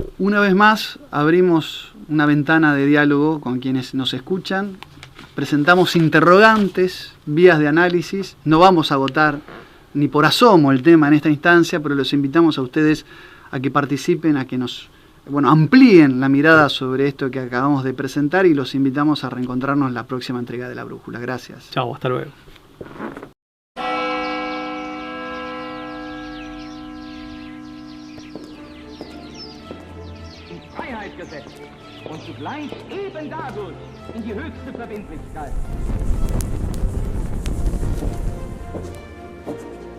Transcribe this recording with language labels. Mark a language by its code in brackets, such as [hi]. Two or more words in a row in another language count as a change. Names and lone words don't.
[es] Una vez más abrimos una ventana de diálogo con quienes nos escuchan, presentamos interrogantes, vías de análisis, no vamos a agotar ni por asomo el tema en esta instancia, pero los invitamos a ustedes a que participen, a que nos amplíen la mirada sobre esto que acabamos de presentar y los invitamos a reencontrarnos en la próxima entrega de La Brújula. Gracias. Chao, hasta luego. [de] Und zugleich eben dadurch in die höchste Verbindlichkeit.